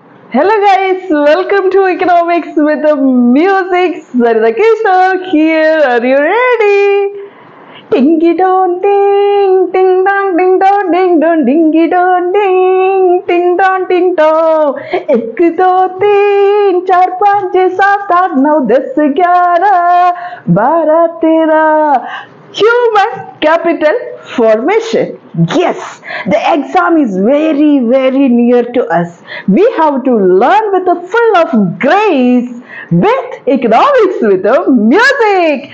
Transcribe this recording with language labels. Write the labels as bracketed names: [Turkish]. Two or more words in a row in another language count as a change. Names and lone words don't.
[English] Hello guys, welcome to Economics with the Music. Sarita Kishore here. Are you ready? Dingy don ding, ding dong, ding dong, ding dong, dingy don ding, ding dong, ding dong. [Hindi] एक दो तीन चार पाँच छः सात आठ नौ 10 11 12 13 [English] Human capital formation. Yes, the exam is very near to us. We have to learn with a full of grace with economics with a music.